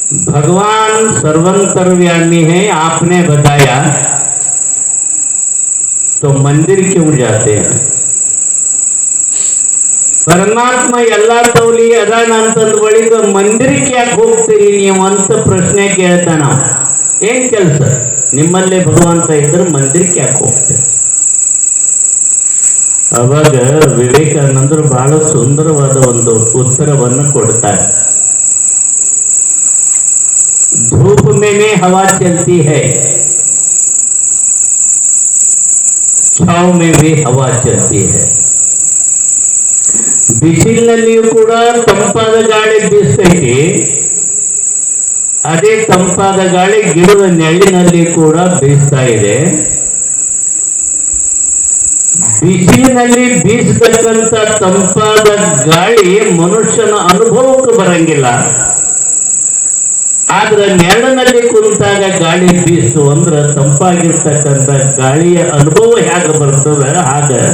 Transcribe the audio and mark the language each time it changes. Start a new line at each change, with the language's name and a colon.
Hindi: भगवान सर्वंतर्यामी है, आपने बताया, तो मंदिर क्यों जाते हैं?
Kannada: ಪರಮಾತ್ಮ ಎಲ್ಲಾ ತೌಲಿ ಅದಾನ ಅಂತಂದ ಬಳಿಕ ಮಂದಿರಕ್ಕೆ ಯಾಕೆ ಹೋಗ್ತೀರಿ ನೀವು ಅಂತ ಪ್ರಶ್ನೆ ಕೇಳ್ತಾನ. ಏನ್ ಕೆಲಸ ನಿಮ್ಮಲ್ಲೇ ಭಗವಂತ ಇದ್ರೆ ಮಂದಿರಕ್ಕೆ ಯಾಕೆ ಹೋಗ್ತೀರಿ? ಅವಾಗ ವಿವೇಕಾನಂದರು ಬಹಳ ಸುಂದರವಾದ ಒಂದು ಉತ್ತರವನ್ನು ಕೊಡ್ತಾರೆ.
Hindi: धूप में हवा चलती है, छाव में भी हवा चलती है.
Kannada: ಬಿಸಿಲಿನಲ್ಲಿಯೂ ಕೂಡ ತಂಪಾದ ಗಾಳಿ ಬೀಸ್ತೈತಿ, ಅದೇ ತಂಪಾದ ಗಾಳಿ ಗಿಡದ ನೆರಳಿನಲ್ಲಿ ಕೂಡ ಬೀಸ್ತಾ ಇದೆ. ಬಿಸಿಲಿನಲ್ಲಿ ಬೀಸತಕ್ಕಂಥ ತಂಪಾದ ಗಾಳಿ ಮನುಷ್ಯನ ಅನುಭವಕ್ಕೆ ಬರಂಗಿಲ್ಲ, ಆದ್ರೆ ನೆರಳಿನಲ್ಲಿ ಕುಂತಾಗ ಗಾಳಿ ಬೀಸು ಅಂದ್ರೆ ತಂಪಾಗಿರ್ತಕ್ಕಂಥ ಗಾಳಿಯ ಅನುಭವ ಹೇಗೆ ಬರ್ತದೆ, ಆಗ